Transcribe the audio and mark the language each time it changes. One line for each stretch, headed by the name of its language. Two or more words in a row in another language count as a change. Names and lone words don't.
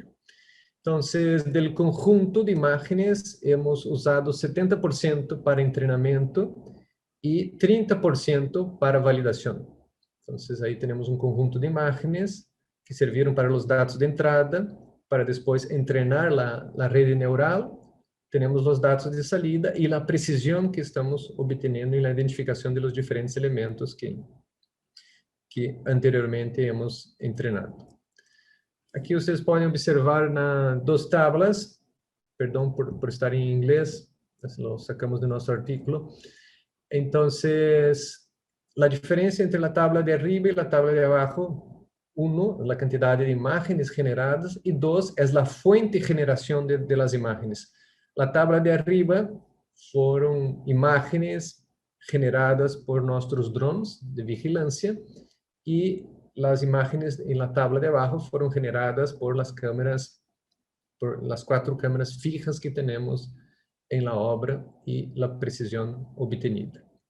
Portuguese: Então, do conjunto de imagens,
Spanish: hemos usado
Portuguese: 70% para treinamento e 30% para validação. Então, aí temos um conjunto de imagens que serviram para os dados de entrada, para depois treinar a rede neural. Temos os dados de salida e a precisão que estamos obtendo na identificação de los diferentes elementos que anteriormente hemos treinado. Aqui vocês podem observar duas tablas, perdão por estar em inglês,
Spanish: lo sacamos
Portuguese: de nosso artículo. Então, a diferença entre a tabla de arriba e a tabla de abaixo, 1, a quantidade de imagens generadas, e 2, é a fuente de generação de las imagens. A tabla de arriba foram imagens generadas por nossos drones de vigilância, e as imagens na tabla de abaixo foram generadas por las câmeras, por las 4 câmeras fijas que temos em la obra e a precisão obtenida.